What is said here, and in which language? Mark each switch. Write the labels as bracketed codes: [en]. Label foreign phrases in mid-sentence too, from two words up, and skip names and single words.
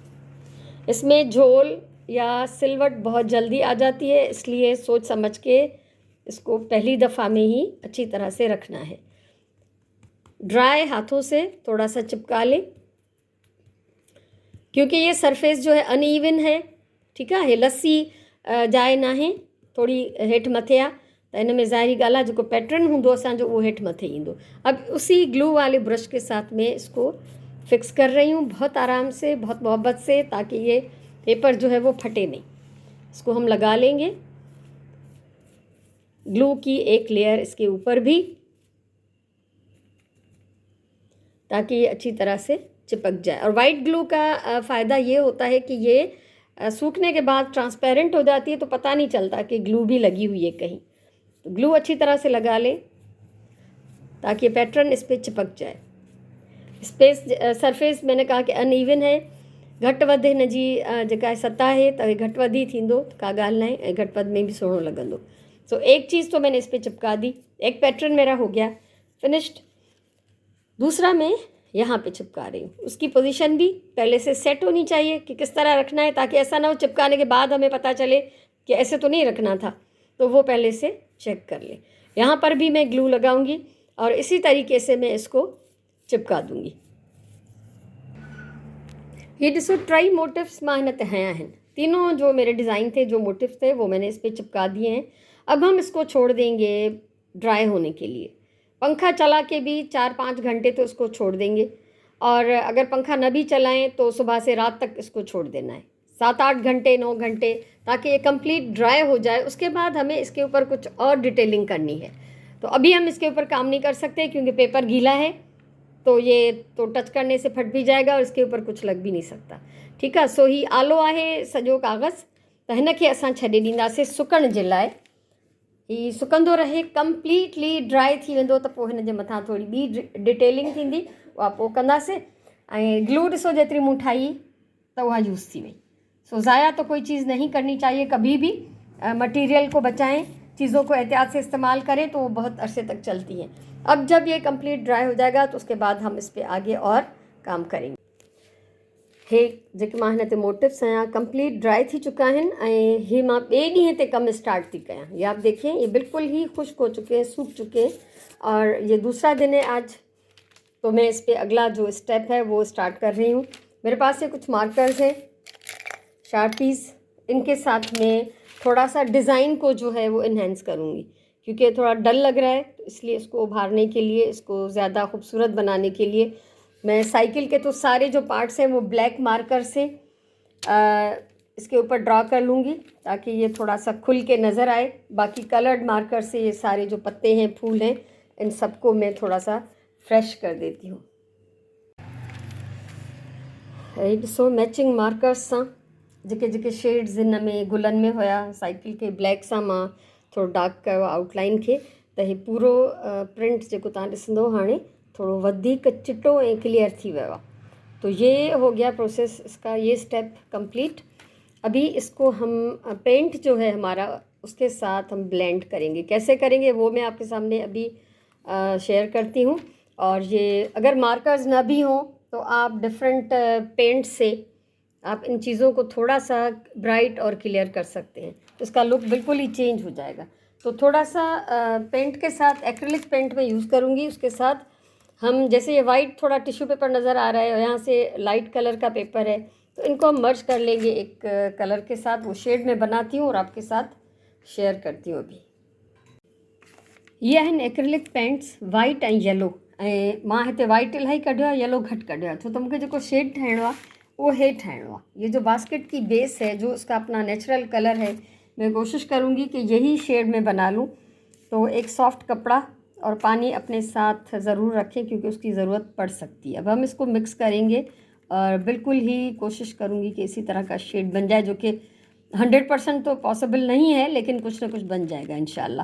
[hi] इसमें झोल या सिलवट बहुत जल्दी आ जाती है, इसलिए सोच समझ के इसको पहली दफ़ा में ही अच्छी तरह से रखना है। ड्राई हाथों से थोड़ा सा चिपका लें, क्योंकि ये सरफेस जो है अनइवन है, ठीक है, ये लस्सी जाए ना है, [sd] थोड़ी हेठि मथे आहे, त इन में ज़ाहिरी ॻाल्हि आहे जेको पैटर्न हूंदो असांजो उहो हेठि मथे ईंदो। [hi] अब उसी ग्लू वाले ब्रश के साथ में इसको फिक्स कर रही हूँ बहुत आराम से, बहुत मोहब्बत से, ताकि ये पेपर जो है वो फटे नहीं। इसको हम लगा लेंगे, ग्लू की एक लेयर इसके ऊपर भी, ताकि ये अच्छी तरह से चिपक जाए। और वाइट ग्लू का फ़ायदा ये होता है कि ये सूखने के बाद ट्रांसपेरेंट हो जाती है, तो पता नहीं चलता कि ग्लू भी लगी हुई है कहीं। तो ग्लू अच्छी तरह से लगा लें ताकि ये पैटर्न इस पर चिपक जाए। स्पेस सरफेस मैंने कहा कि अनइवन है, [sd] घटि वधि हिन जी जेका सतह है, त घटि वधि थींदो, का ॻाल्हि न आहे, ऐं घटि वधि में भी सुहिणो लॻंदो। [hi] सो एक चीज़ तो मैंने इस पर चिपका दी, एक पैटर्न मेरा हो गया फिनिश्ड। दूसरा मैं यहाँ पे चिपका रही हूँ। उसकी पोजीशन भी पहले से सेट होनी चाहिए कि किस तरह रखना है, ताकि ऐसा ना हो चिपकाने के बाद हमें पता चले कि ऐसे तो नहीं रखना था, तो वो पहले से चेक कर ले। यहाँ पर भी मैं ग्लू लगाऊंगी और इसी तरीके से मैं इसको चिपका दूंगी। [sd] ये ॾिसो टई मोटिव्स मां हिन ते हया आहिनि। [hi] तीनों जो मेरे डिज़ाइन थे, जो मोटिव्स थे, वो मैंने इस पर चिपका दिए हैं। अब हम इसको छोड़ देंगे ड्राई होने के लिए। पंखा चला के भी 4-5 घंटे तो इसको छोड़ देंगे, और अगर पंखा न भी चलाएं तो सुबह से रात तक इसको छोड़ देना है, 7-8 घंटे, 9 घंटे, ताकि ये कंप्लीट ड्राई हो जाए। उसके बाद हमें इसके ऊपर कुछ और डिटेलिंग करनी है। तो अभी हम इसके ऊपर काम नहीं कर सकते क्योंकि पेपर गीला है, तो ये तो टच करने से फट भी जाएगा और इसके ऊपर कुछ लग भी नहीं सकता। [sd] ठीकु आहे। सो ही आलो आहे सॼो कागज़, त हिनखे असां छॾे ॾींदासीं सुकण जे लाइ। ही सुकंदो रहे, कंप्लीटली ड्राई थी वेंदो, त पोइ हिन जे मथां थोरी ॿी डिटेलिंग थींदी, उहा पोइ कंदासीं। ऐं ग्लू ॾिसो जेतिरी मूं ठाही त उहा यूज़ थी वई। [hi] सो ज़ाया तो कोई चीज़ नहीं करनी चाहिए कभी भी। मटेरियल को बचाएं, चीज़ों को एहतियात से इस्तेमाल करें तो वो बहुत अरसे तक चलती हैं। अब जब ये कंप्लीट ड्राई हो जाएगा तो उसके बाद हम इस पर आगे और काम करेंगे। [sd] हे जेके मां हिन ते मोटिव्स आहियां कंप्लीट ड्राई थी चुका आहिनि, ऐं ही मां ॿिए ॾींहं ते कमु स्टार्ट थी कयां। [hi] ये आप देखें, ये बिल्कुल ही खुश्क हो चुके हैं, सूख चुके हैं, और ये दूसरा दिन है आज। तो मैं इस पर अगला जो स्टेप है वो स्टार्ट कर रही हूँ। मेरे पास ये कुछ मार्कर्स हैं, शार्पीज़, इनके साथ में थोड़ा सा डिज़ाइन को जो है वो इन्हेंस करूँगी, क्योंकि थोड़ा डल लग रहा है, तो इसलिए इसको उभारने के लिए, इसको ज़्यादा खूबसूरत बनाने के लिए मैं साइकिल के तो सारे जो पार्ट्स हैं वो ब्लैक मार्कर से इसके ऊपर ड्रा कर लूँगी, ताकि ये थोड़ा सा खुल के नज़र आए। बाकी कलर्ड मार्कर से ये सारे जो पत्ते हैं, फूल हैं, इन सबको मैं थोड़ा सा फ्रेश कर देती हूँ। [sd] ॾिसो मैचिंग मार्कर्स सां जेके जेके शेड्स हिन में गुलनि में हुया, साइकिल के ब्लैक सां मां थोरो डार्क कयो आउटलाइन खे, त हे पूरो प्रिंट जेको तव्हां ॾिसंदो हाणे थोड़ो वधिक चिटो ऐं क्लियर थी वियो आहे। [hi] तो ये हो गया प्रोसेस, इसका ये स्टेप कंप्लीट। अभी इसको हम पेंट जो है हमारा उसके साथ हम ब्लेंड करेंगे। कैसे करेंगे वो मैं आपके सामने अभी शेयर करती हूँ। और ये अगर मार्कर्स ना भी हों तो आप डिफरेंट पेंट से आप इन चीज़ों को थोड़ा सा ब्राइट और क्लियर कर सकते हैं, तो इसका लुक बिल्कुल ही चेंज हो जाएगा। तो थोड़ा सा पेंट के साथ एक्रिलिक पेंट में यूज़ करूँगी। उसके साथ हम जैसे ये वाइट थोड़ा टिश्यू पेपर नज़र आ रहा है और यहाँ से लाइट कलर का पेपर है, तो इनको हम मर्ज कर लेंगे एक कलर के साथ। वो शेड में बनाती हूँ और आपके साथ शेयर करती हूँ। [sd] अभी ये आहिनि एक्रिलिक पेंट्स वाइट ऐं येलो, ऐं मां हिते वाइट इलाही कढियो आहे, येलो घटि कढियो आहे, छो त मूंखे जेको शेड ठाहिणो आहे वो हे ठाहिणो आहे। [hi] ये जो बास्केट की बेस है, जो उसका अपना नेचुरल कलर है, मैं कोशिश करूँगी कि यही शेड में बना लूँ। तो एक सॉफ्ट कपड़ा और पानी अपने साथ ज़रूर रखें, क्योंकि उसकी ज़रूरत पड़ सकती है। अब हम इसको मिक्स करेंगे और बिल्कुल ही कोशिश करूँगी कि इसी तरह का शेड बन जाए, जो कि 100% तो पॉसिबल नहीं है, लेकिन कुछ ना कुछ बन जाएगा इंशाल्लाह।